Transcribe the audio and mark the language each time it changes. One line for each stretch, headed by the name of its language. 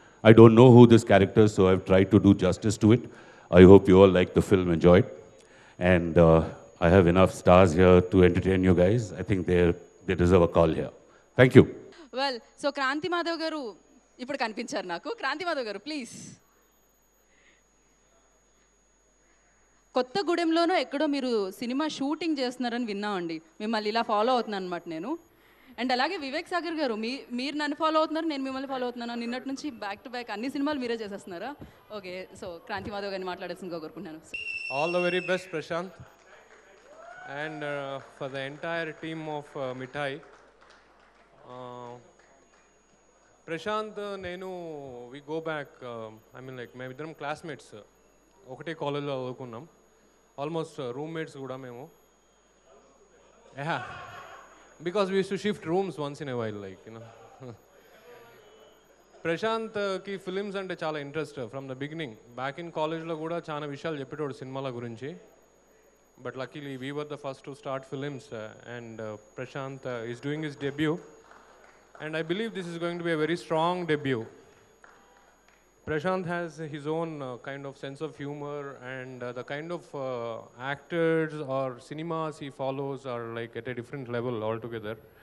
English: I don't know who this character is, so I've tried to do justice to it. I hope you all like the film, enjoy it. And I have enough stars here to entertain you guys. I think they deserve a call here. Thank you.
Telugu: Well, so Kranti Madhav గారు ఇప్పుడు కనిపించారు నాకు. క్రాంతి మాధవ్ గారు please. కొత్తగూడెంలోనో ఎక్కడో మీరు cinema shooting చేస్తున్నారని విన్నామండి. మిమ్మల్ని ఇలా ఫాలో అవుతున్నాను అనమాట నేను. అండ్ అలాగే వివేక్ సాగర్ గారు, మీరు నన్ను ఫాలో అవుతున్నారు, నేను మిమ్మల్ని ఫాలో అవుతున్నాను. నిన్నటి నుంచి బ్యాక్ టు బ్యాక్ అన్ని సినిమాలు మీరే చేసేస్తున్నారా? ఓకే, సో క్రాంతి మాధవ్ గారిని మాట్లాడాల్సిందిగా కోరుకుంటున్నాను.
English: All the very best Prashant and for the entire team of Mithai.
Telugu: Prashant, nenu,
English: we go back, I mean like
Telugu: మేమిద్దరం classmates, ఒకటే కాలేజ్లో చదువుకున్నాం, ఆల్మోస్ట్ roommates కూడా మేము.
English: Yeah, because we used to shift rooms once in a while, like, you know.
Telugu: ప్రశాంత్కి films అంటే చాలా interest from the beginning. Back in కాలేజ్లో కూడా చాలా విషయాలు చెప్పేటోడు సినిమాల గురించి.
English: But luckily we were the first to start films, and Prashant is doing his debut, and I believe this is going to be a very strong debut. Prashant has his own kind of sense of humor, and the kind of actors or cinemas he follows are like at a different level altogether.